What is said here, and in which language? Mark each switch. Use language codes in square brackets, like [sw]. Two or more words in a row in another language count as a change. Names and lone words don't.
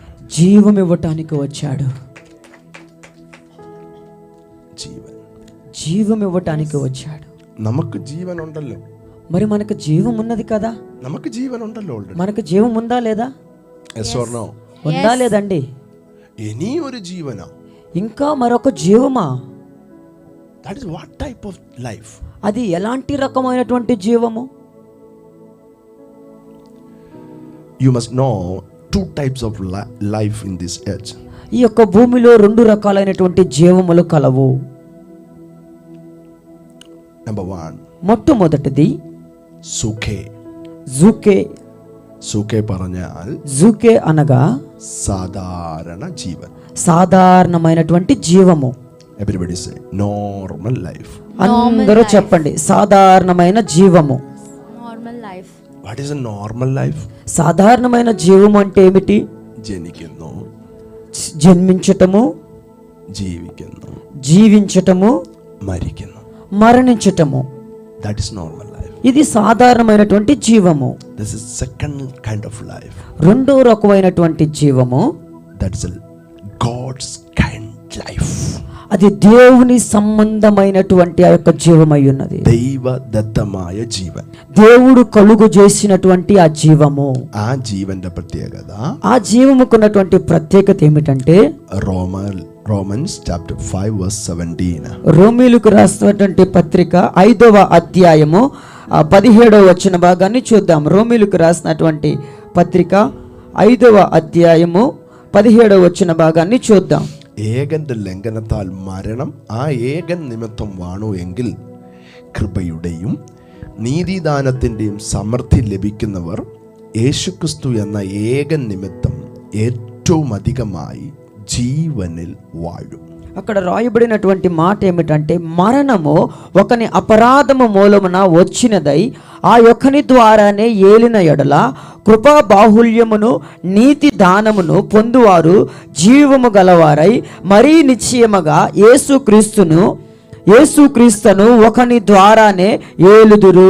[te] జీవం ఇవ్వటానికి వచ్చాడు. జీవం ఇవ్వటానికి వచ్చాడు. [ml] നമുക്ക് ജീവൻ ഉണ്ടല്ലോ. [te] మరి మనకు జీవం ఉన్నది కదా? [ml] നമുക്ക് ജീവൻ ഉണ്ടല്ലോ ഓൾറെഡി. [te] మనకు జీవం ఉందా లేదా? [en] yes or no? [te] ఉందా లేదండి? ఎనీ ഒരു జీవన, ఇంకా మరొక జీవమా? [en] that is what type of life? [te] అది ఎలాంటి రకమైనటువంటి జీవము? [en] you must know two types of life in this earth. [te] ఈ యొక్క భూమిలో రెండు రకాలైనటువంటి జీవములు కలవు. [en] number 1, [te] మొట్టమొదటిది సుఖే. జుకే [ml] സുഖേ പറഞ്ഞാൽ [te] జుకే అనగా [ml] സാധാരണ ജീവൻ. [te] సాధారణమైనటువంటి జీవము. [en] Everybody say normal life. [te] అందరూ చెప్పండి, సాధారణమైన జీవము. [en] Normal life. What is a normal life? [te] సాధారణమైన జీవము అంటే ఏమిటి? [ml] ജനിക്കുന്നു, [te] జన్మించటము, [ml] ജീവിക്കുന്നു, [te] జీవించటము, [ml] മരിക്കുന്നു. [te] మరణించటము. [en] That is normal life. [te] ఇది సాధారణమైనటువంటి జీవము. [en] This is second kind of life. [te] రెండో రకమైనటువంటి జీవము, [en] That is a God's kind life. [te] అది దేవుని సంబంధమైనటువంటి ఆ యొక్క జీవమై ఉన్నది. [ml] ദൈവദത്തമായ ജീവൻ. [te] దేవుడు కలుగు చేసినటువంటి ఆ జీవము. [ml] ആ ജീവന്റെ പ്രത്യേകത, [te] ఆ జీవముకున్నటువంటి ప్రత్యేకత ఏమిటంటే [en] Romans chapter 5 verse 17. [te] రోమీయులకు రాసినటువంటి పత్రిక 5వ అధ్యాయము 17వ వచన భాగాన్ని చూద్దాం. రోమీయులకు రాసినటువంటి పత్రిక 5వ అధ్యాయము 17వ వచన భాగాన్ని చూద్దాం. [ml] ഏകന്റെ ലംഘനത്താൽ മരണം ആ ഏകൻ നിമിത്തം വാണു എങ്കിൽ കൃപയുടെയും നീതിദാനത്തിൻ്റെയും സമൃദ്ധി ലഭിക്കുന്നവർ യേശുക്രിസ്തു എന്ന ഏകൻ നിമിത്തം ഏറ്റവും അധികമായി ജീവനിൽ വാഴും. [te] అక్కడ రాయబడినటువంటి మాట ఏమిటంటే, మరణము ఒకని అపరాధము మూలమున వచ్చినదై ఆ యొక్కని ద్వారానే ఏలిన ఎడల కృపా బాహుల్యమును నీతి దానమును పొందువారు జీవము గలవారై మరీ నిశ్చయముగా యేసుక్రీస్తును ఒకని ద్వారానే ఏలుదురు.